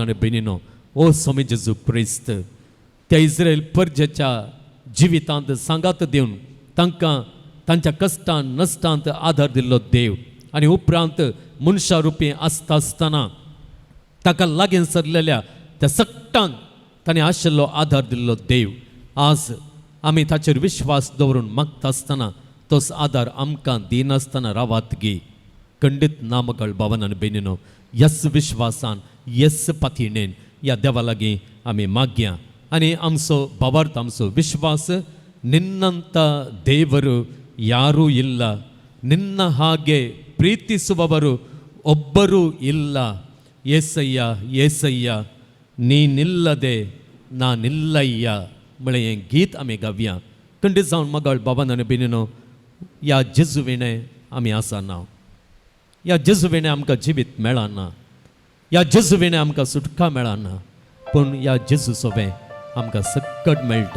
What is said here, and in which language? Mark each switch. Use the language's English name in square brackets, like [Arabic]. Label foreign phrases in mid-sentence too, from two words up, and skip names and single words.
[Konkani] आनी भयणीनो, ओ स्वामी जेजू क्रिस्त, त्या इस्रायल परजेच्या जिवितांत सांगात दिवन तांकां तांच्या कश्टांत नश्टांत आदार दिल्लो देव आनी उपरांत मनशा रुपी आसता आसतना ताका लागीं सरलेल्या त्या सट्टांक ताणें आशिल्लो आदार दिल्लो देव, आज आमी ताचेर विश्वास दवरून मागता आसतना तोच आदार आमकां दिनासतना रावात गे. खंडीत ना मोगाळ भावान आनी भयणीनो, यस विश्वासान यस पातयेन ह्या देवा लागीं आमी मागया. आनी आमचो भावार्थ, आमचो विश्वास, [Kannada] ನಿನ್ನಂಥ ದೇವರು ಯಾರೂ ಇಲ್ಲ, ನಿನ್ನ ಹಾಗೆ ಪ್ರೀತಿಸುವವರು ಒಬ್ಬರೂ ಇಲ್ಲ. ಏಸಯ್ಯ ಏಸಯ್ಯ ನೀನಿಲ್ಲದೆ ನಾನಿಲ್ಲಯ್ಯ [Konkani] म्हळें हें गीत आमी गावया. खंडीत जावन मोगाळ भावान आनी भयणीनो, ह्या जेजुविणे आमी आसाना. ह्या जेजुविणे आमकां जिवीत मेळना, ह्या जेजुविणे आमकां सुटका मेळना, पूण ह्या जेजू सोबें आमकां सकट मेळटा.